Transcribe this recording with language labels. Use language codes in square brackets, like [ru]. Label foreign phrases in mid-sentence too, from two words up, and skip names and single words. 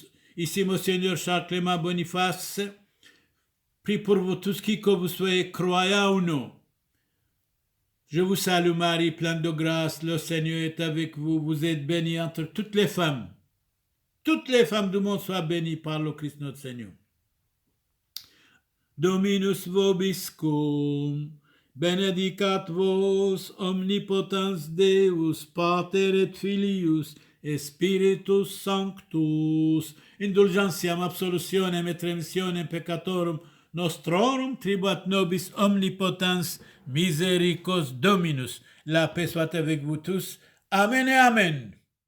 [fr] Ici, Monseigneur Charles Clément Boniface, prie pour vous tous, qui que vous soyez, croyants ou non. Je vous salue Marie, pleine de grâce, le Seigneur est avec vous, vous êtes bénie entre toutes les femmes. Toutes les femmes du monde soient bénies par le Christ notre Seigneur. [la] Dominus vobiscum, benedicat vos omnipotens Deus, Pater et Filius, et Spiritus Sanctus, indulgentiam absolutionem et remissionem peccatorum nostrorum tribuat nobis omnipotens misericors Dominus. [fr] La paix soit avec vous tous. Amen et Amen.